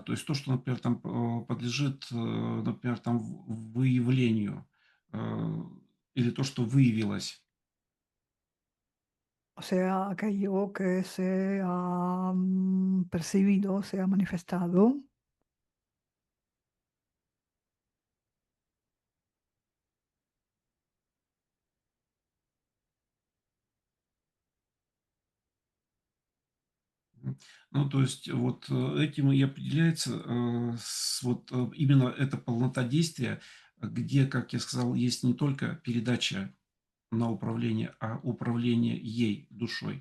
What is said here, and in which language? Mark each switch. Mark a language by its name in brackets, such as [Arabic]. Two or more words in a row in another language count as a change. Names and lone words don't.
[Russian] То есть то, что, например, там подлежит, например, там выявлению, э, или то, что выявилось. [Spanish] O sea, aquello que se ha percibido, se ha manifestado. [Russian] Ну, то есть вот этим и определяется именно эта полнота действия, где, как я сказал, есть не только передача на управление, а управление ей, душой.